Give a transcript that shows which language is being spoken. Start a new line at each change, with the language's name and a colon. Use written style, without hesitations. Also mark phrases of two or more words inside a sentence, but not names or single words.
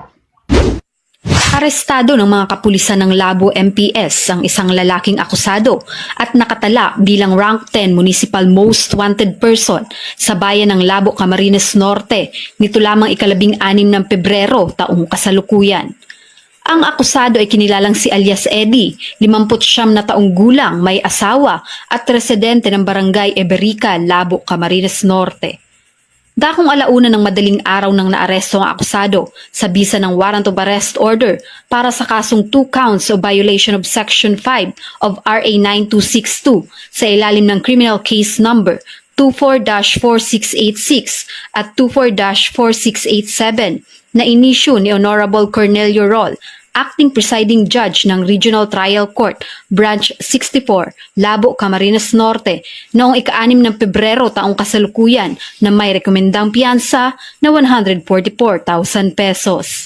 Filipino: Arestado ng mga kapulisan ng Labo MPS ang isang lalaking akusado at nakatala bilang Rank 10
English: Municipal Most Wanted Person
Filipino: sa bayan ng Labo, Camarines Norte nito lamang ika-6 ng Pebrero taong kasalukuyan. Ang akusado ay kinilalang si alias Eddie, 59 na taong gulang, may asawa at residente ng Barangay Eberica, Labo, Camarines Norte. Dakong 1:00 ng madaling araw nang naaresto ang akusado sa bisa ng
English: warrant of arrest order
Filipino: para sa kasong
English: 2 counts of violation of Section 5 of RA 9262
Filipino: sa ilalim ng
English: criminal case number
Filipino: 24-4686 at 24-4687 na inisyu ni Honorable Cornelio Roll, Acting Presiding Judge ng Regional Trial Court, Branch 64, Labo, Camarines Norte, noong ika-6 ng Pebrero taong kasalukuyan na may rekomendang piyansa na 144,000 pesos.